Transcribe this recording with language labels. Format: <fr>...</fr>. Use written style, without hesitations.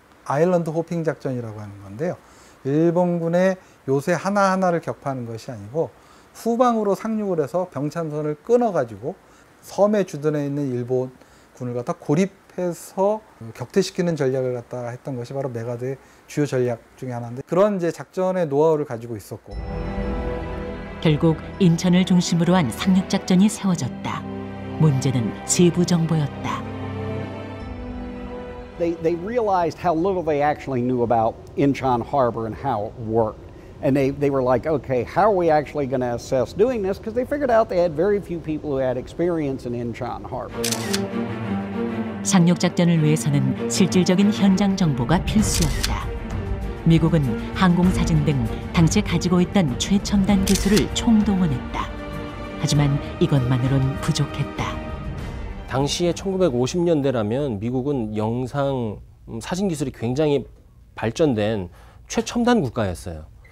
<ko>아일랜드 호핑 작전이라고 하는 건데요. 일본군의 요새 하나하나를 격파하는 것이 아니고 후방으로 상륙을 해서 병참선을 끊어가지고 섬의 주둔해 있는 일본군을 갖다 고립해서 격퇴시키는 전략을 갖다 했던 것이 바로 메가더의 주요 전략 중에 하나인데 그런 이제 작전의 노하우를 가지고 있었고 결국 인천을 중심으로 한 상륙작전이 세워졌다. 문제는 세부 정보였다.</ko> <en>They realized how little they actually knew about Incheon Harbor and how it worked. And they were like, okay, how are we actually going to assess doing this? Because they figured out they had very few people who had experience in Incheon Harbor.</en> <ko>상륙작전을 위해서는 실질적인 현장 정보가 필수였다. 미국은 항공사진 등 당시 가지고 있던 최첨단 기술을 총동원했다. 하지만 이것만으론 부족했다. 당시에 1950년대라면 미국은 영상 사진 기술이 굉장히 발전된 최첨단 국가였어요.</ko>